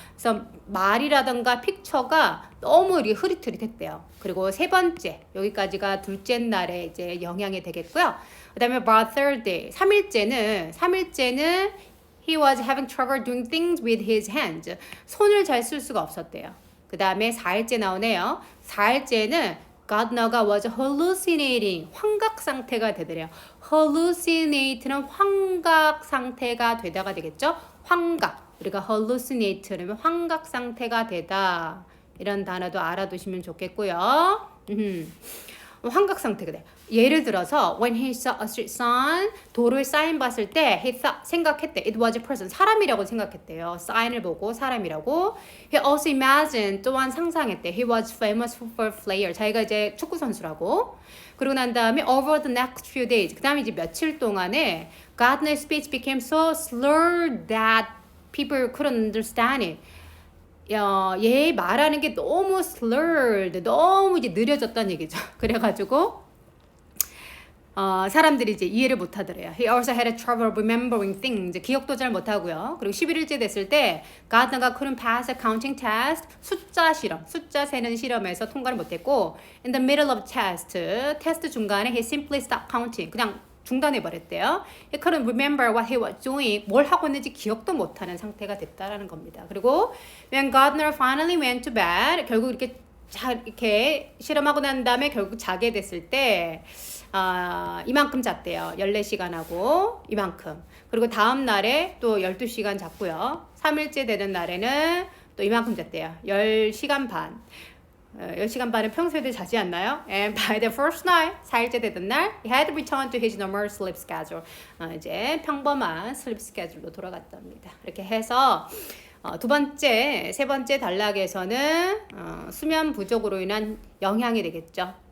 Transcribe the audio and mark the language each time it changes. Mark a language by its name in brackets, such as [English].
[Korean] 그래서 말이라던가 픽처가 너무 흐릿흐릿했대요. 그리고 세 번째 여기까지가 둘째 날에 이제 영향이 되겠고요. 그다음에 [English] by third day [Korean] 3일째는 [English] he was having trouble doing things with his hands. [Korean] 손을 잘 쓸 수가 없었대요. 그다음에 4일째 나오네요. 4일째는 Gardner가 [English] was hallucinating [Korean] 환각 상태가 되더래요. hallucinate는 환각 상태가 되다가 되겠죠. 환각 우리가 hallucinate는 환각 상태가 되다 이런 단어도 알아두시면 좋겠고요. 환각 상태가 돼. [English] 예를 들어서 when he saw a street sign [Korean] 도로에 사인 봤을 때 [English] he thought [Korean] 생각했대 [English] it was a person [Korean] 사람이라고 생각했대요. 사인을 보고 사람이라고. [English] He also imagined [Korean] 또한 상상했대 [English] he was famous football player [Korean] 자기가 이제 축구 선수라고. 그리고 난 다음에 [English] over the next few days [Korean] 그 다음에 이제 며칠 동안에 [English] Gardner's speech became so slurred that people couldn't understand it. [Korean] 얘 말하는 게 너무 [English] slurred, [Korean] 너무 이제 느려졌다는 얘기죠. 그래가지고 사람들이 이제 이해를 못하더래요. [English] He also had trouble remembering things. [Korean] 기억도 잘 못하고요. 그리고 11일째 됐을 때 [English] Gardner가 couldn't pass a counting test. [Korean] 숫자 세는 실험에서 통과를 못했고 [English] in the middle of [Korean] 테스트 중간에 [English] he simply stopped counting. [Korean] 그냥 중단해버렸대요. [English] He couldn't remember what he was doing. [Korean] 뭘 하고 있는지 기억도 못하는 상태가 됐다라는 겁니다. 그리고 [English] when Gardner finally went to bed, [Korean] 결국 이렇게 실험하고 난 다음에 결국 자게 됐을 때 이만큼 잤대요. 14시간하고 이만큼. 그리고 다음 날에 또 12시간 잤고요. 3일째 되는 날에는 또 이만큼 잤대요. 10시간 반. 10시간 반은 평소에도 자지 않나요? [English] And by the first night, [Korean] 4일째 되던 날, [English] he had returned to his normal sleep schedule. [Korean] 이제 평범한 슬립 스케줄로 돌아갔답니다. 이렇게 해서 세 번째 단락에서는 수면 부족으로 인한 영향이 되겠죠.